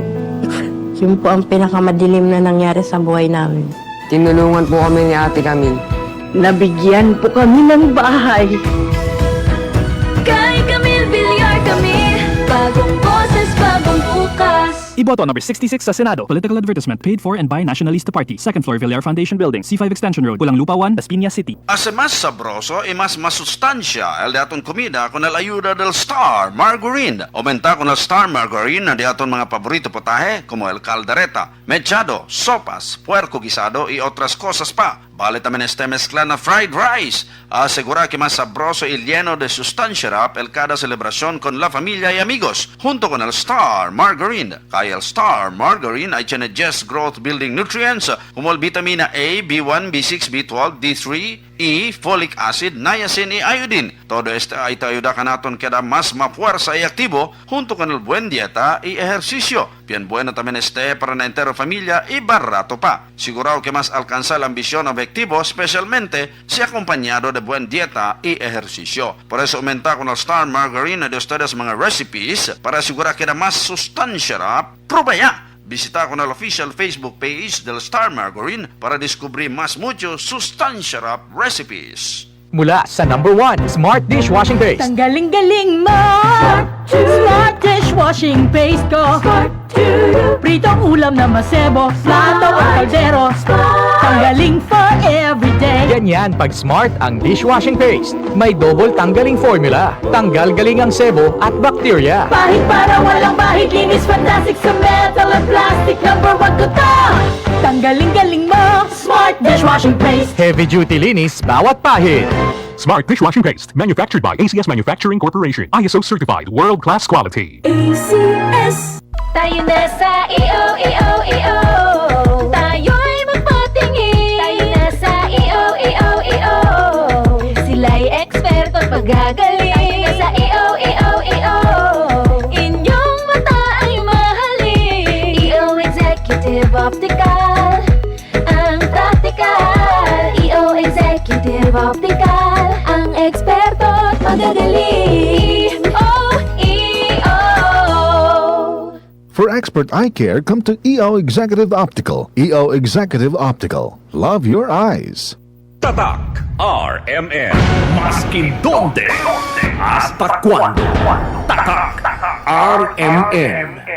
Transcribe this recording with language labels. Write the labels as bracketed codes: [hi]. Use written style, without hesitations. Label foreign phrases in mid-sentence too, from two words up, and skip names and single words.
[tl] Yun po ang pinakamadilim na nangyari sa buhay namin. Tinulungan po kami ni Ate Camille. Nabigyan po kami ng bahay. Kay Camille Villar kami, bagong boses, bagong bukas. Iboto number 66 sa Senado. [en] Political advertisement paid for and by Nationalista Party. Second floor, Villar Foundation Building, C5 Extension Road, Pulang Lupa 1, Las Piñas City. [cbk] Hace más sabroso y más masustancia el de aton comida con la ayuda del Star Margarine. Aumenta con el Star Margarine de aton mga paborito potaje como el caldereta, mechado, sopas, puerco guisado y otras cosas pa. Vale también este mezcla na [en] fried rice. [cbk] Asegura que más sabroso y lleno de sustancia rap el cada celebración con la familia y amigos. Junto con el Star Margarine. Kaya el Star Margarine ay tiene 10 [en] growth building nutrients [cbk] como el vitamina A, B1, B6, B12, D3, E, [en] folic acid, [cbk] niacin y iodine. Todo este ay te ayuda ka naton queda más mafuerza y activo junto con el buen dieta y ejercicio. Bien bueno también este para la entera familia y barato pa. Sigurado que más alcanza el ambición objetivo, especialmente si acompañado de buen dieta y ejercicio. Por eso aumenta con el Star Margarine de ustedes mga recipes para asegurar que da más sustancia. Prueba ya. Visita con el [en] official Facebook page [cbk] del Star Margarine para descubrir más muchos sustancia recipes. [tl] Mula sa number 1 Smart Dishwashing Paste. Tanggaling-galing mo! Smart dishwashing paste ko. Pritong ulam na masebo, plato at kaldero. Tanggaling [en] for everyday. [tl] Ganyan pag Smart ang dishwashing paste. May double tanggaling formula. Tanggal galing ang sebo at bacteria. Bahid para walang bahid, linis fantastic sa metal at plastic. Number 1 ko to! Tanggaling-galing mo! Smart dishwashing paste. [en] Heavy duty [tl] linis bawat pahid. Smart Dishwashing Paste. [en] Manufactured by ACS Manufacturing Corporation. ISO certified, world-class quality. ACS. [tl] Tayo na sa EO. Tayo'y magpatingin. Tayo na sa EO. Sila'y eksperto at magagaling. Tayo na sa EO. Inyong mata ay mahalin. EO. Executive Optical. Ang practical, EO Executive Optical. Ang eksperto at magagaling. EO. [en] For expert eye care, come to EO Executive Optical. EO Executive Optical. Love your eyes. [cbk] Tatak RMN. Maskin donde hasta cuando. [tl] Tatak RMN.